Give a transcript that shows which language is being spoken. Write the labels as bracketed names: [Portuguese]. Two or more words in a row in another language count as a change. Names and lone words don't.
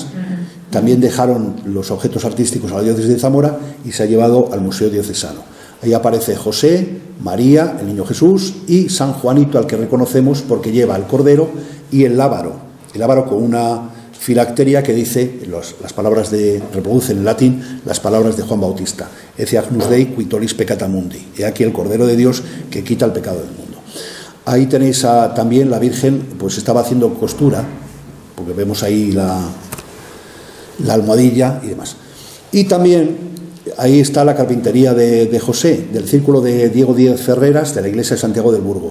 [Spanish] También dejaron los objetos artísticos a la diócesis de Zamora y se ha llevado al Museo Diocesano. Ahí aparece José, María, el niño Jesús y San Juanito, al que reconocemos porque lleva el cordero y el lábaro con una filacteria que dice, las palabras reproduce en latín las palabras de Juan Bautista: [Latin] Ecce agnus Dei qui tollis peccata mundi. [Spanish] He aquí el Cordero de Dios que quita el pecado del mundo. Ahí tenéis también la Virgen, pues estaba haciendo costura, porque vemos ahí la almohadilla y demás. Y también ahí está la carpintería de José, del círculo de Diego Díez Ferreras, de la iglesia de Santiago del Burgo.